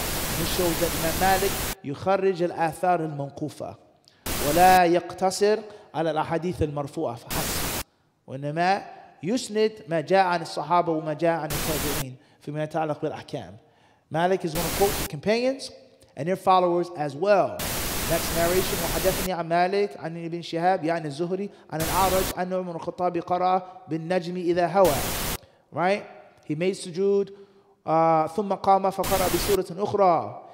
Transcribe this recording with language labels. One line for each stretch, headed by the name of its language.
English: He shows that
Arabic: Imam Malik يخرج الآثار المنقوفة ولا يقتصر على الأحاديث المرفوعة فحسب. وإنما يسند ما جاء عن الصحابة وما جاء عن التابعين فيما يتعلق بالأحكام.
English: Malik is going to quote the companions and their followers as well. Next narration,
Arabic: وحدثني عن مالك عن ابن شهاب يعني الزهري عن الأعرج أن عمر الخطاب قرأ بالنجم إذا هوى.
English: Right? He made sujood
Arabic: ثم قام فقرأ بسورة أخرى.